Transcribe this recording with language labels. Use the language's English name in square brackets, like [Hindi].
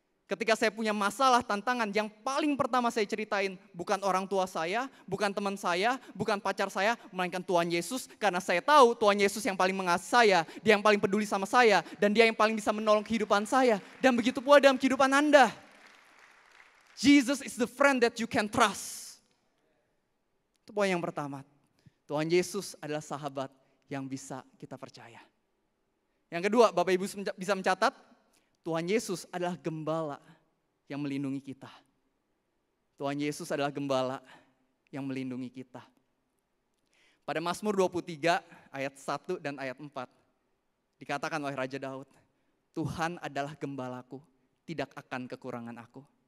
[Indonesian] Ketika saya punya masalah, tantangan, yang paling pertama saya ceritain bukan orang tua saya, bukan teman saya, bukan pacar saya, melainkan Tuhan Yesus. Karena saya tahu Tuhan Yesus yang paling mengasihi saya, dia yang paling peduli sama saya, dan dia yang paling bisa menolong kehidupan saya. Dan begitu pula dalam kehidupan Anda. [English] Jesus is the friend that you can trust. [Indonesian] Itu poin yang pertama. Tuhan Yesus adalah sahabat yang bisa kita percaya. Yang kedua, Bapak Ibu bisa mencatat, Tuhan Yesus adalah gembala yang melindungi kita. Tuhan Yesus adalah gembala yang melindungi kita. Pada Mazmur 23 ayat 1 dan ayat 4 dikatakan oleh Raja Daud, Tuhan adalah gembalaku, tidak akan kekurangan aku.